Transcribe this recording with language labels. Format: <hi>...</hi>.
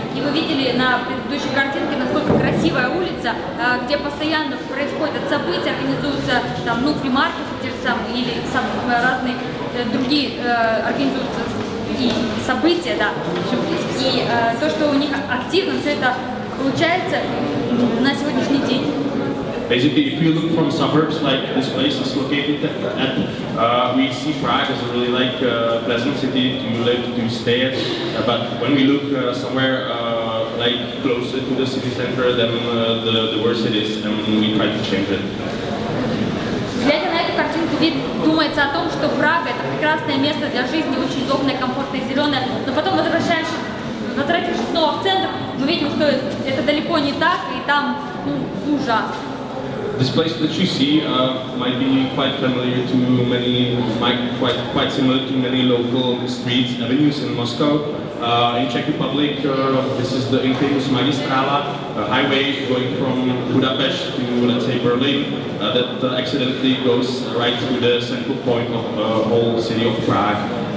<ru>И вы видели на предыдущей картинке, насколько красивая улица, где постоянно происходят события, организуются там, ну, фри-маркеты те же самые, или разные другие организуются и события, да. И то, что у них активно все это получается на сегодняшний день.</ru> <en>Basically, if you look from suburbs like this place is located at, we see Prague as a really like pleasant city to live, to stay at. But when we look somewhere like closer to the city center, then the worse it is, and we try to change it.</en> <ru>Глядя на эту картинку Ведь думается о том, что Прага это прекрасное место для жизни, очень удобное, комфортное, зеленое, но потом возвратившись снова в центр, мы видим, что это далеко не так, и там ужасно.</ru> <en>This place that you see might be quite familiar to many, quite similar to many local streets, avenues in Moscow. In Czech Republic, this is the infamous Magistrala, a highway going from Budapest to, let's say, Berlin, that accidentally goes right through the central point of the whole city of Prague.</en>